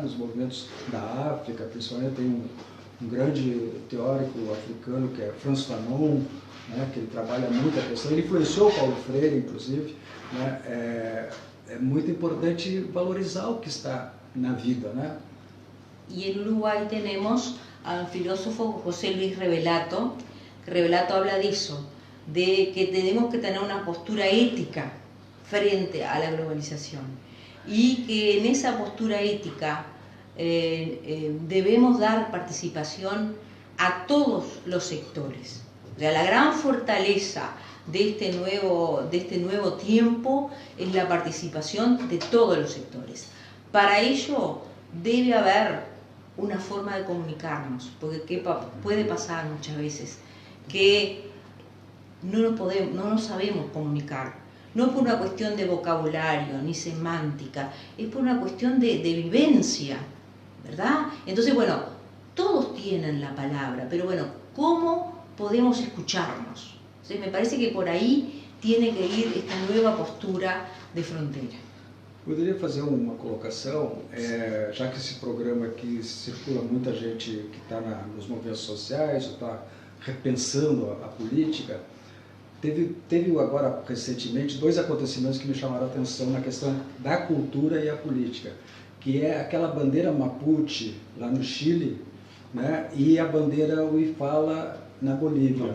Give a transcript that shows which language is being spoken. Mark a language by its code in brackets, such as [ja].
[pt] Nos movimentos da África, principalmente tem um grande teórico africano que é Frantz Fanon, né? Que ele trabalha muito a questão, ele influenciou Paulo Freire, inclusive. Né? É muito importante valorizar o que está na vida, né? [es] y en Uruguay tenemos al filósofo José Luis Revelato, que Revelato habla de eso, de que tenemos que tener una postura ética frente a la globalización y que en esa postura ética debemos dar participación a todos los sectores. O sea, la gran fortaleza de este nuevo tiempo es la participación de todos los sectores. Para ello debe haber una forma de comunicarnos, porque puede pasar muchas veces que no nos sabemos comunicar. No es por una cuestión de vocabulario ni semántica, es por una cuestión de vivencia, ¿verdad? Entonces, bueno, todos tienen la palabra, pero bueno, ¿cómo podemos escucharnos? Entonces, me parece que por ahí tiene que ir esta nueva postura de frontera. [pt] Poderia fazer uma colocação, já que esse programa aqui circula muita gente que está nos movimentos sociais, está repensando a política. Teve agora, recentemente, 2 acontecimentos que me chamaram a atenção na questão da cultura e a política, que é aquela bandeira Mapuche, lá no Chile, né, e a bandeira Huifala na Bolívia.